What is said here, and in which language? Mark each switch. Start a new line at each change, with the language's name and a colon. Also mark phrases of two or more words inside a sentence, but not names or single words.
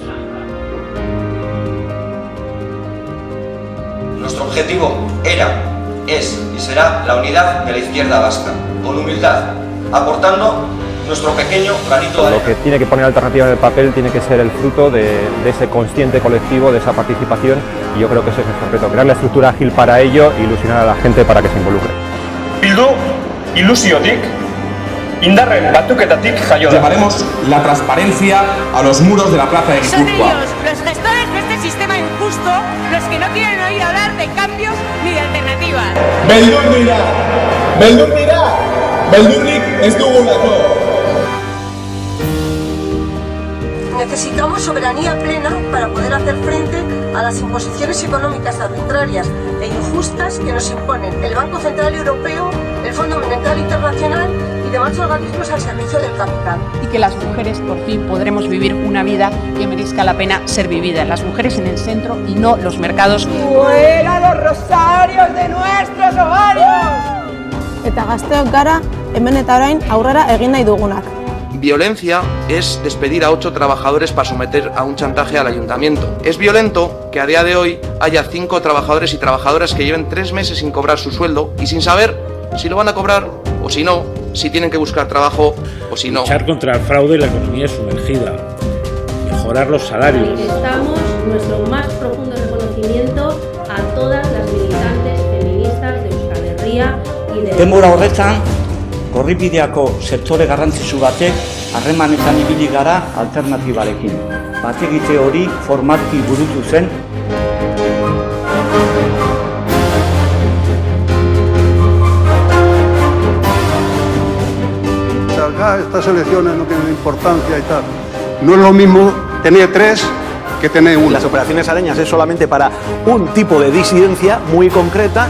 Spanish: Nuestro objetivo era, es y será la unidad de la izquierda vasca, con humildad, aportando nuestro pequeño granito de arena. Lo que tiene que poner Alternativa en el papel tiene que ser el fruto de ese consciente colectivo, de esa participación, y yo creo que ese es nuestro reto, crear la estructura ágil para ello e ilusionar a la gente para que se involucre.
Basque: Bildu ilusiotik, indarren batuketatik jaio da.
Spanish: Llevaremos la transparencia a los muros de la plaza de Guipúzcoa. Son ellos, los gestores de este sistema injusto, los que no quieren oír hablar de cambios ni de alternativas.
Basque: Beldur dira! Beldur dira! Beldurrik ez dugulako!
Spanish: Necesitamos soberanía plena para poder hacer frente a las imposiciones económicas arbitrarias e injustas que nos imponen el Banco Central Europeo, el Fondo Monetario Internacional y demás organismos al servicio del capital. Y que las mujeres por fin podremos vivir una vida que merezca la pena ser vivida. Las mujeres en el centro y no los mercados. ¡Fuera los rosarios de nuestros ovarios!
Basque: Eta gazteok gara, hemen eta orain aurrera egin nahi dugunak.
Spanish: Violencia es despedir a 8 trabajadores para someter a un chantaje al ayuntamiento. Es violento que a día de hoy haya 5 trabajadores y trabajadoras que lleven 3 meses sin cobrar su sueldo y sin saber si lo van a cobrar o si no, si tienen que buscar trabajo o si no. Luchar contra el fraude y la economía sumergida, mejorar los salarios. Manifestamos nuestro más profundo reconocimiento a todas las militantes feministas de Euskal Herria y de...
Basque: Denbora horretan, Korripideako sektore garrantzitsu batek harremanetan ibili gara alternatibarekin. Bategite hori formalki burutu zen.
Spanish: Acá estas elecciones no tienen importancia y tal. No es lo mismo tener 3 que tener 1. Las operaciones Arenas es solamente para un tipo de disidencia muy concreta.